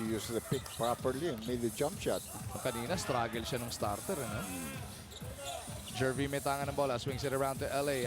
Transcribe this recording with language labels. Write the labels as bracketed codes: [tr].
[en] He used the pick properly and made the jump shot. [tl] Kanina, struggle siya ng starter, ano? [en] Jervy [tl] may tangan ng bola, [en] swings it around to LA.